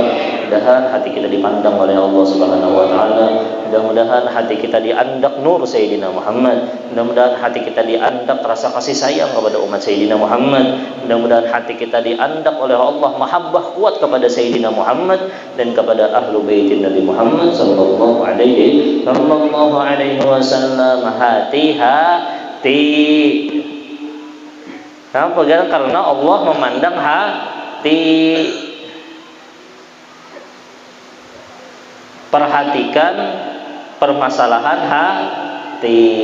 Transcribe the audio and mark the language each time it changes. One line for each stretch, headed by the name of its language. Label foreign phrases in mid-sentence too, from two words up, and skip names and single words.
Indonesian: Mudah-mudahan hati kita dipandang oleh Allah
Arabic: سبحانه وتعالى.
Indonesian: Mudah-mudahan hati kita diandak nur Sayyidina Muhammad. Mudah-mudahan hati kita diandak rasa kasih sayang kepada umat Sayyidina Muhammad. Mudah-mudahan hati kita diandak oleh Allah mahabbah kuat kepada Sayyidina Muhammad dan kepada
Arabic: أهل بيت
Indonesian: Nabi Muhammad
Arabic: صلى الله عليه وسلم.
Indonesian: Hati. Kenapa? Karena Allah memandang hati. Perhatikan permasalahan hati.